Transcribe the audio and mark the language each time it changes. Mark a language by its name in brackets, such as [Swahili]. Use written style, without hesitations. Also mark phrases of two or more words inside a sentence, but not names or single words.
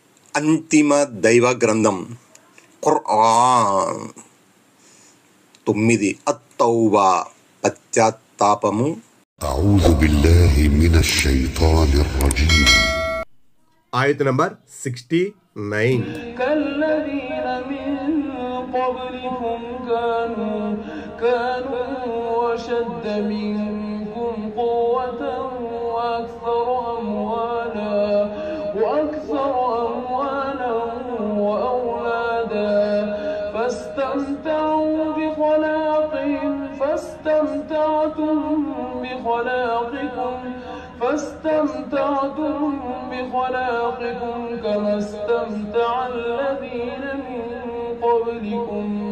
[Telugu] అంతిమ దైవ గ్రంథం ఖుర్ఆన్. 9 అత్తౌబా పశ్చాత్తాపము. [Arabic] أعوذ بالله من الشيطان الرجيم. [Telugu] ఆయత నంబర్ 69. [Arabic] كالذين من قبلكم كانوا أشد منكم قوة وأكثر أموالا وأولادا فاستمتعوا بخلاقهم فاستمتعتم بخلاقكم كما استمتع الذين من قبلكم